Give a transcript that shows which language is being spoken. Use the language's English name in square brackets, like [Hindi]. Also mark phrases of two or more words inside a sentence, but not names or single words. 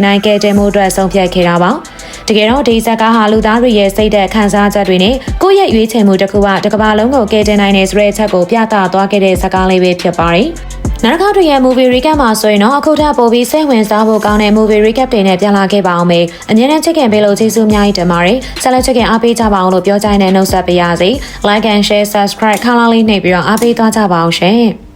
[Burmese] တိုင်းကယ်တင်မှုအတွက်ဆုံးဖြတ်ခဲ့တာပါ။တကယ်တော့ဒီဇက်ကားဟာလူသားတွေရဲ့စိတ်သက်ခံစားချက်တွေနဲ့ကိုယ့်ရဲ့ရွေးချယ်မှုတစ်ခုကတစ်ကမ္ဘာလုံးကိုကယ်တင်နိုင်တဲ့ဆိုတဲ့အချက်ကိုပြသသွားခဲ့တဲ့ဇက်ကားလေးပဲဖြစ်ပါတယ်။နောက်တစ်ခါတည်းရဲ့ [English] movie recap [Burmese] မှာဆိုရင်တော့အခုထပ်ပို့ပြီးစိတ်ဝင်စားဖို့ကောင်းတဲ့ [English] movie recap [Burmese] တွေနဲ့ပြန်လာခဲ့ပါအောင်မေ။အမြဲတမ်းချစ်ခင်ပေးလို့ကျေးဇူးအများကြီးတင်ပါတယ်။ဆက်လက်ချစ်ခင်အားပေးကြပါအောင်လို့ပြောကြတဲ့နှုတ်ဆက်ပေးရစီ။ [English] Like and share subscribe [Burmese] ခါလာလေးနှိပ်ပြီးတော့အားပေးသွားကြပါအောင်ရှင်။